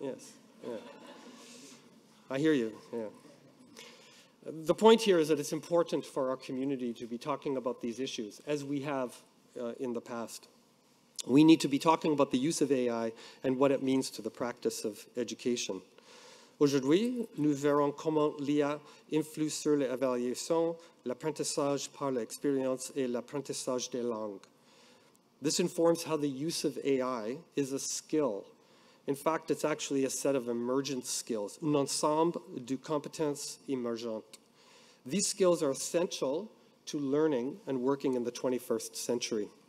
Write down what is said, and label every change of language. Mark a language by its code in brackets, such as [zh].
[en] Yes. Yeah. I hear you. Yeah. The point here is that it's important for our community to be talking about these issues, as we have in the past. We need to be talking about the use of AI and what it means to the practice of education. [fr] Aujourd'hui, nous verrons comment l'IA influe sur l'évaluation, l'apprentissage par l'expérience et l'apprentissage des langues. [en] This informs how the use of AI is a skill. In fact, it's actually a set of emergent skills, [fr] un ensemble de compétences émergentes. [en] These skills are essential to learning and working in the 21st century.